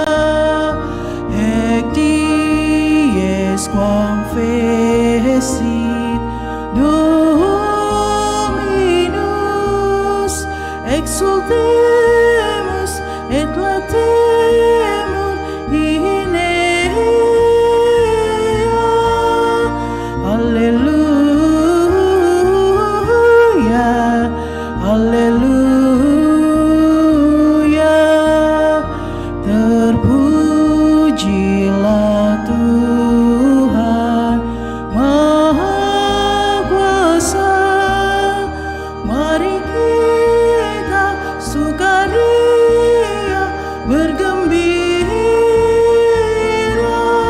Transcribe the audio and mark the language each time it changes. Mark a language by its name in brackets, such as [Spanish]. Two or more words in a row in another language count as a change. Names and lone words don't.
[Latin] Hec dies quam fecit Dominus, exultemus et latemur in ea. Alleluia, alleluia. [Indonesian] Terpujilah Tuhan Maha Kuasa. Mari kita sukaria bergembira.